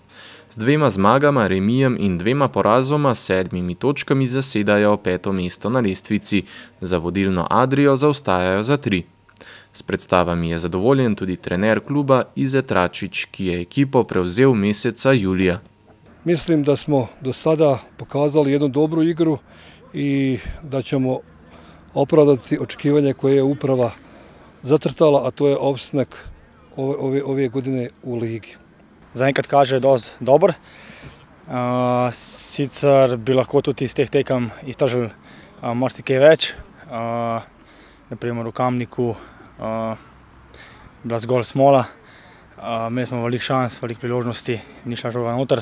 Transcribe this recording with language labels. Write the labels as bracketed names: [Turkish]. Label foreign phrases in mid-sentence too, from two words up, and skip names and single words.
[Slovenian] Z 2 zmagama, remijem in 2 porazoma s 7 točkami zasedajo 5. mesto na lestvici, za vodilno Adrio zaostajajo za 3. S predstavami je zadovoljen tudi trener kluba Ize Tračič, ki je ekipo prevzel meseca julija. [Croatian] Mislim da smo do sada pokazali jednu dobru igru i da ćemo opravdati očekivanje koje je uprava zacrtala, a to je opstanak ove godine u ligi. [Slovenian] Zaenkrat kaže dosti dober. Sicer bi lahko tudi iz teh tekem iztržili marsikaj več. Naprimer v Kamniku bila zgolj smola. Imeli smo veliko šans, veliko priložnosti, ni šla žoga noter.